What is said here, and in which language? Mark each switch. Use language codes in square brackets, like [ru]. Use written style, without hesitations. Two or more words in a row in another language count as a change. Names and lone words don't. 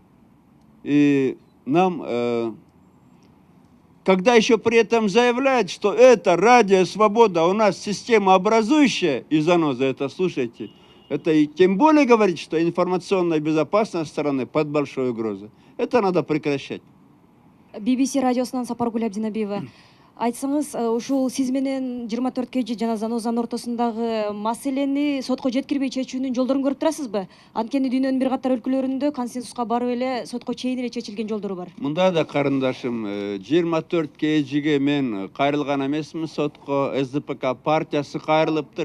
[ru] И нам, когда еще при этом заявляют, что это радио «Свобода», у нас система образующая, и заноза, это слушайте, это и тем более говорит, что информационная безопасность страны под большой угрозой. Это надо прекращать. [ky] BBC радиосунан Сапаргүл Абдинабиева. Айтсаңыз, ушул сиз менен 24 кежи жана Занозанын ортосундагы маселени сотко жеткирбей чечүүнүн жолдорун көрүп турасызбы? Анткени дүйнөнүн бир катар өлкөлөрүндө консенсуска барып эле сотко чейин эле чечилген жолдору бар. Мында да карындашым, 24 кежиге мен кайрылган эмесмин сотко, СДПК партиясы кайрылыптыр.